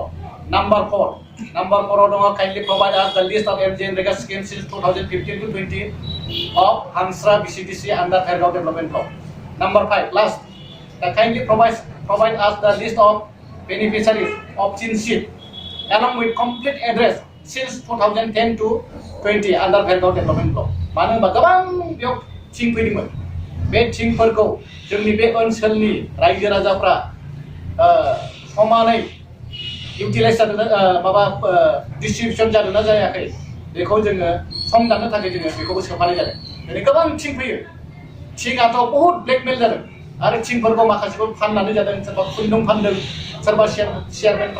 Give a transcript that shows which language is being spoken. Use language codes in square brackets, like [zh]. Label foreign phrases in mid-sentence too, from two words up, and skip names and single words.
[en] Number 4 kindly provide us the list of MGNREGA schemes since 2015 to 20 of Hansra BCDC under Vergao development block. Number 5 last kindly provide us the list of beneficiaries of chin sheet along with complete address since 2010 to 20 under Vergao development block. [brx] मानो होनबा गोबां बेयाव थिं फैदोंमोन बे थिंफोरखौ जोंनि बे ओनसोलनि रायजो राजाफ्रा समानै इउटिलाइज जादों माबा डिस्ट्रिबिउसन जादोंना जायाखै बेखौ जोङो सम दाननो थाखाय जोङो बेखौबो सोफानाय जादों दिनै गोबां थिं फैयो थिंआथ' बहुद ब्लेकमेल जादों आरो थिंफोरखौ माखासेखौ फाननानै जादों सोरबा खुन्दुं फानदों सोरबा चेयारमेनफ्रा